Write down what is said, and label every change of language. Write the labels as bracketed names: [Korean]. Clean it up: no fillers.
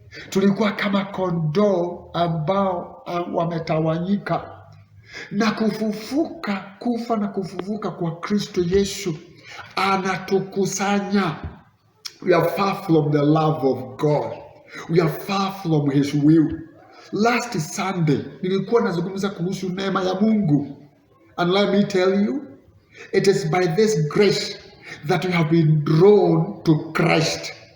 [Swahili] Tulikuwa kama kondoo ambao wametawanyika, na kufa na kufufuka kwa Kristo Yesu anatukusanya. [English] We are far from the love of God. We are far from his will. Last Sunday [Swahili] nilikuwa nazungumza kuhusu neema ya Mungu. [English] And let me tell you, it is by this grace that we have been drawn to Christ.